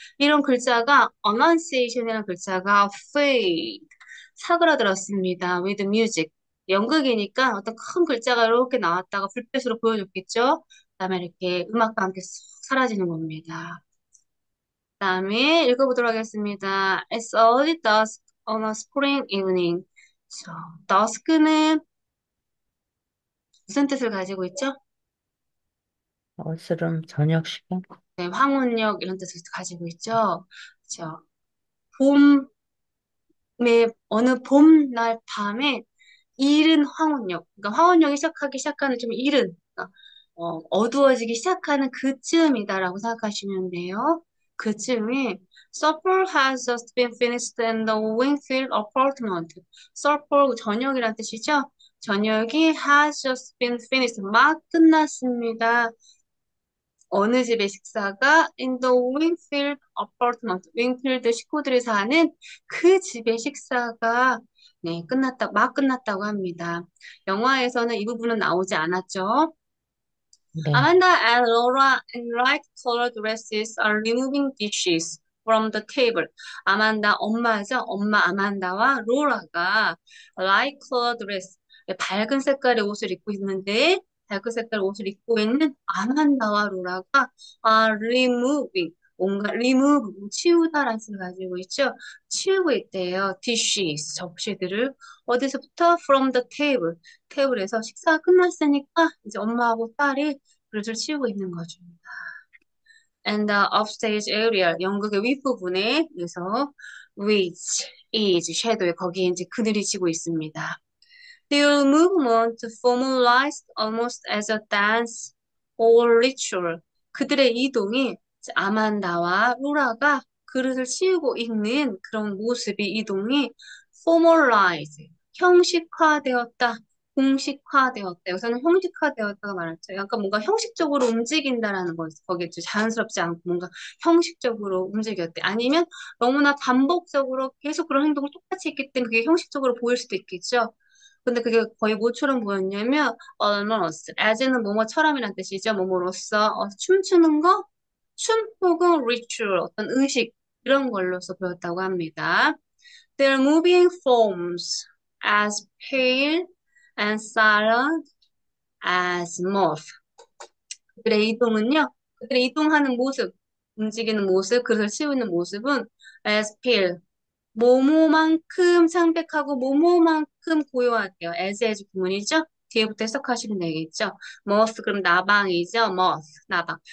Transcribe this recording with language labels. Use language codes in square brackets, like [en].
[ko] 이런 글자가 annunciation이라는 글자가 fade, 사그라들었습니다. [en] with music. [ko] 연극이니까 어떤 큰 글자가 이렇게 나왔다가 불빛으로 보여줬겠죠? 그다음에 이렇게 음악과 함께 쏙 사라지는 겁니다. 그다음에 읽어보도록 하겠습니다. [en] It's early dusk on a spring evening. [ko] dusk는 무슨 뜻을 가지고 있죠? 어스름 저녁 시간? 네, 황혼역 이런 뜻을 가지고 있죠. 그렇죠. 봄의 어느 봄날 밤에 이른 황혼역. 그러니까 황혼역이 시작하는 좀 이른, 그러니까 어두워지기 시작하는 그쯤이다라고 생각하시면 돼요. 그쯤에 [en] Supper has just been finished in the Wingfield apartment. [ko] Supper 저녁이란 뜻이죠. 저녁이 [en] has just been finished [ko] 막 끝났습니다. 어느 집의 식사가 [en] in the Wingfield apartment, [ko] 윙필드 식구들이 사는 그 집의 식사가 막 끝났다고 합니다. 영화에서는 이 부분은 나오지 않았죠. 네. [en] Amanda and Laura in light colored dresses are removing dishes from the table. [ko] 아만다 엄마죠. 엄마 아만다와 로라가 light colored dress, 밝은 색깔의 옷을 입고 있는데 밝은 색깔 옷을 입고 있는 아만다와 로라가 removing 뭔가 remove 치우다라는 뜻을 가지고 있죠. 치우고 있대요. dishes 접시들을 어디서부터 [en] from the table [ko] 테이블에서 식사가 끝났으니까 이제 엄마하고 딸이 그릇을 치우고 있는 거죠. [en] and the upstage area, [ko] 연극의 윗부분에, 그래서 [en] which is shadow [ko] 에 거기에 이제 그늘이 지고 있습니다. [en] Their movement formalized almost as a dance or ritual. [ko] 그들의 이동이 아만다와 로라가 그릇을 치우고 있는 그런 모습이 이동이 formalized, 형식화되었다, 공식화되었다. 여기서는 형식화되었다가 말했죠. 약간 뭔가 형식적으로 움직인다라는 거 거기에 자연스럽지 않고 뭔가 형식적으로 움직였대. 아니면 너무나 반복적으로 계속 그런 행동을 똑같이 했기 때문에 그게 형식적으로 보일 수도 있겠죠. 근데 그게 거의 뭐처럼 보였냐면 [en] almost as [ko] 는 뭐뭐처럼이란 뜻이죠. 뭐뭐로써 춤추는 거, 춤 혹은 ritual 어떤 의식 이런 걸로서 보였다고 합니다. [en] Their moving forms as pale and silent as moth. [ko] 그들의 이동은요. 그들의 이동하는 모습, 움직이는 모습, 그릇을 치우는 모습은 [en] as pale [ko] 모모만큼 창백하고 모모만큼 고요하대요. as 구문이죠. 뒤에부터 해석하시면 되겠죠. moth 그럼 나방이죠. moth 나방.